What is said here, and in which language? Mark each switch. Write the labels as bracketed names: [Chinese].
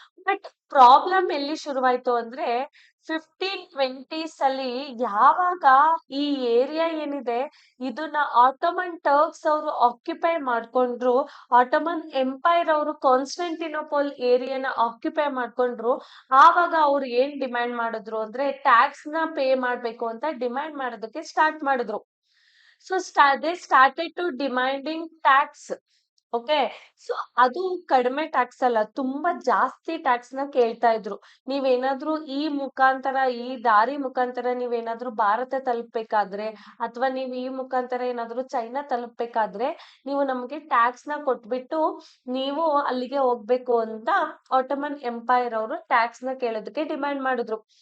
[Kannada] But problem ಎಲ್ಲಿ ಶುರುವಾಯ್ತು ಅಂದ್ರೆ 1520s ಅಲ್ಲಿ ಯಾವಾಗ ಈ ಏರಿಯಾ ಏನಿದೆ ಇದನ್ನ ಆಟೋಮನ್ ಟರ್ಕ್ಸ್ ಅವರು ಆಕ್ಯುಪೈ ಮಾಡ್ಕೊಂಡ್ರು. ಆಟೋಮನ್ ಎಂಪೈರ್ ಅವರು ಕಾನ್ಸ್ಟಂಟಿನೋಪಲ್ ಏರಿಯಾನ ಆಕ್ಯುಪೈ ಮಾಡ್ಕೊಂಡ್ರು. ಆವಾಗ ಅವ್ರು ಏನ್ ಡಿಮ್ಯಾಂಡ್ ಮಾಡಿದ್ರು ಅಂದ್ರೆ ಟ್ಯಾಕ್ಸ್ ನ ಪೇ ಮಾಡ್ಬೇಕು ಅಂತ ಡಿಮ್ಯಾಂಡ್ ಮಾಡೋದಕ್ಕೆ ಸ್ಟಾರ್ಟ್ ಮಾಡಿದ್ರು. [English] they started to demanding tax. Okay. [Kannada] So ಅದು ಕಡಿಮೆ ಟ್ಯಾಕ್ಸ್ ಅಲ್ಲ, ತುಂಬಾ ಜಾಸ್ತಿ ಟ್ಯಾಕ್ಸ್ ನ ಕೇಳ್ತಾ ಇದ್ರು. ನೀವೇನಾದ್ರೂ ಈ ದಾರಿ ಮುಖಾಂತರ ನೀವೇನಾದ್ರೂ ಭಾರತ ತಲುಪಬೇಕಾದ್ರೆ ಅಥವಾ ನೀವು ಈ ಮುಖಾಂತರ ಏನಾದ್ರೂ ಚೈನಾ ತಲುಪಬೇಕಾದ್ರೆ ನೀವು ನಮ್ಗೆ ಟ್ಯಾಕ್ಸ್ ನ ಕೊಟ್ಬಿಟ್ಟು ನೀವು ಅಲ್ಲಿಗೆ ಹೋಗ್ಬೇಕು ಅಂತ ಆಟೋಮನ್ ಎಂಪೈರ್ ಅವರು ಟ್ಯಾಕ್ಸ್ ನ ಕೇಳೋದಕ್ಕೆ ಡಿಮ್ಯಾಂಡ್ ಮಾಡಿದ್ರು.